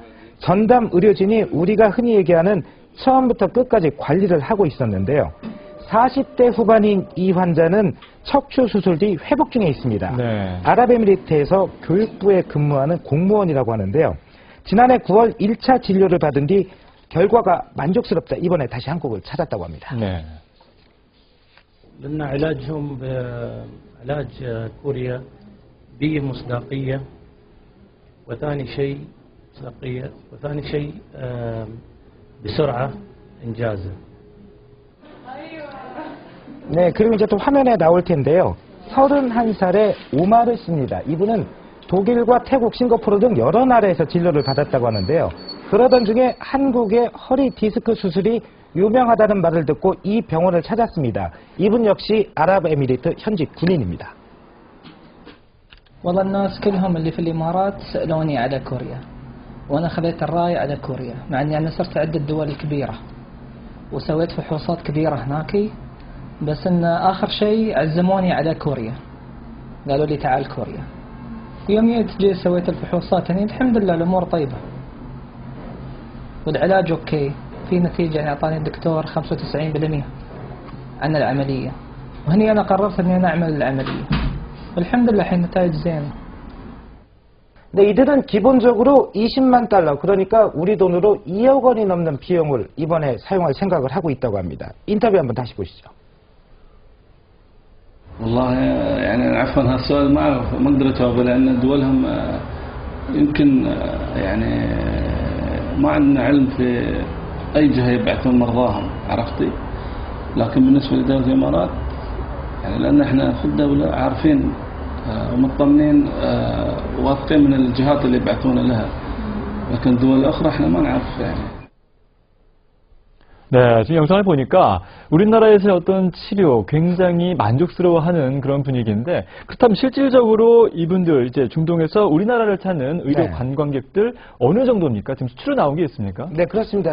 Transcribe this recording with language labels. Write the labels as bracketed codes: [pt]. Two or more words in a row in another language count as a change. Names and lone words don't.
[ko] 전담 의료진이 우리가 흔히 얘기하는 처음부터 끝까지 관리를 하고 있었는데요. 40대 후반인 이 환자는 척추 수술 뒤 회복 중에 있습니다. 네. 아랍에미리트에서 교육부에 근무하는 공무원이라고 하는데요. 지난해 9월 1차 진료를 받은 뒤 결과가 만족스럽다. 이번에 다시 한국을 찾았다고 합니다. 네. [ar] بدنا علاجهم بعلاج كوريا بمصداقية وثاني شيء مصداقية وثاني شيء بسرعة إنجازه. [ko] 네, 그리고 이제 또 화면에 나올 텐데요. 31살의 오마르 씨입니다. 이분은 독일과 태국, 싱가포르 등 여러 나라에서 진료를 받았다고 하는데요. 그러던 중에 한국의 허리 디스크 수술이 유명하다는 말을 듣고 이 병원을 찾았습니다. 이분 역시 아랍에미리트 현직 군인입니다. [ar] والله الناس كلهم اللي في الإمارات سألوني على كوريا وأنا خذيت الراية على كوريا مع أني أنا صرت عدة الدول الكبيرة وسويت فحوصات كبيرة هناك بس إن آخر شيء عزموني على كوريا قالوا لي تعال كوريا يوم جيت سويت الفحوصات هني الحمد لله الأمور طيبة والعلاج أوكي في نتيجة يعني أعطاني الدكتور 95% عن العملية وهني أنا قررت أني أنا أعمل العملية والحمد لله الحين نتائج زينة. [ko] 네, 이들은 기본적으로 20만 달러, 그러니까 우리 돈으로 2억 원이 넘는 비용을 이번에 사용할 생각을 하고 있다고 합니다. 인터뷰 한번 다시 보시죠. [ar] والله يعني عفوا هالسؤال ما اقدر اجاوبه لان دولهم يمكن يعني ما عندنا علم في اي جهه يبعثون مرضاهم عرفتي لكن بالنسبه لدوله الامارات يعني لان احنا في الدوله عارفين ومطمنين واثقين من الجهات اللي يبعثون لها لكن الدول الاخرى احنا ما نعرف يعني. [ko] 네, 지금 영상을 보니까 우리나라에서의 어떤 치료 굉장히 만족스러워하는 그런 분위기인데 그렇다면 실질적으로 이분들 이제 중동에서 우리나라를 찾는 의료 네. 관광객들 어느 정도입니까? 지금 수치로 나온 게 있습니까? 네, 그렇습니다.